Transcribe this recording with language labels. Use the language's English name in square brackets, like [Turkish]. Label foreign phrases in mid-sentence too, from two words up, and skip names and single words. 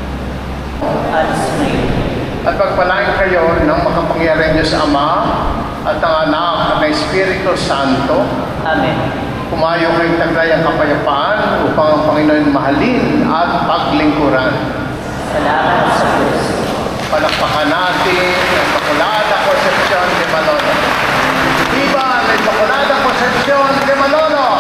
[Filipino] At pagpalain kayo ng makapangyarihan Diyos Ama at ang Anak at ng Espiritu Santo Amen. Pumayo kayong taglay ang kapayapaan upang ang Panginoon mahalin at paglingkuran. Salamat sa Diyos. Palakpakan natin ang Immaculada Concepcion de Malolos. [Spanish] Viva la Immaculada Concepcion de Malolos!